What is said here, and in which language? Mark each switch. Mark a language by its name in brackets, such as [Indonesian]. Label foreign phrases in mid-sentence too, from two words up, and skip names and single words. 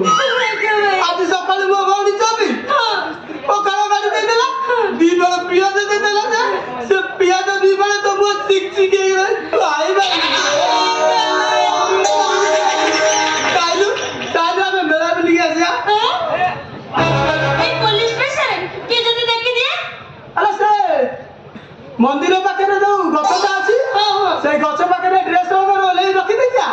[Odia] ଦେଖ ଭାଇ ଆଜି ସକାଳେ ମୋ ଭଉଣୀ ଚବି ହଁ ପଖାଳ କାଟି ଦେଇଦେଲା, ଦି ବେଳ ପିଆଜ ଦେଇଦେଲା ଯେ ସେ ପିଆଜ ଦି ବେଳ ତ ମୋ ଚିକ୍ ଚିକ୍ ହେଇଗଲା। ଖାଇଲୁ ତାହେଲେ ଆମେ ମେଳା ବୁଲିକି ଆସିବା। [Bangla] এই পুলিশ স্টেশন কে যদি দেখি দিয়ে [Odia] ଆଲୋ ସେ ମନ୍ଦିର ପାଖରେ ଯୋଉ ଗଛଟା ଅଛି ସେଇ ଗଛ ପାଖରେ ଡ୍ରେସ୍ ଓହ୍ଲେଇ ରଖିଦେଇଛା।